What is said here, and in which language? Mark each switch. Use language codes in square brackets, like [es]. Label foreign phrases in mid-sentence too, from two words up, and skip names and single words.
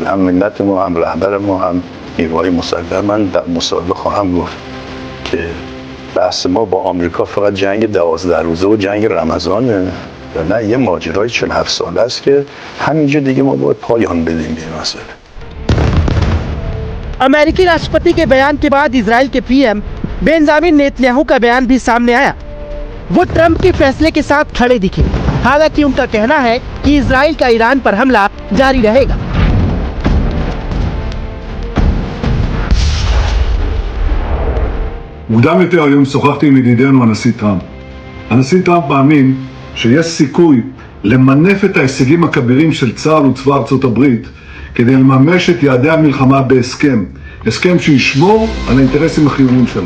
[fa] هم ملت ما، هم رهبر ما، هم نیروهای مسلح. من در مصاحبه خواهم گفت که بحث ما با آمریکا فقط جنگ 12 روزه و جنگ رمضانه، نه یه ماجرای 47 ساله است که همینجا دیگه ما باید پایان بدیم به مسئله. [hi] अमेरिकी राष्ट्रपति के बयान के बाद इजराइल के पीएम बेंजामिन नेतन्याहू का बयान भी सामने आया। वो ट्रंप के फैसले के साथ खड़े दिखे। हालांकि उनका कहना है कि इजराइल का ईरान पर हमला जारी रहेगा। [he] מוקדם יותר היום שוחחתי עם ידידנו הנשיא טראמפ. הנשיא טראמפ מאמין שיש סיכוי למנף את ההישגים הכבירים של צה"ל וצבא ארצות הברית כדי לממש את יעדי המלחמה בהסכם, הסכם שישמור על האינטרסים החיוניים שלנו.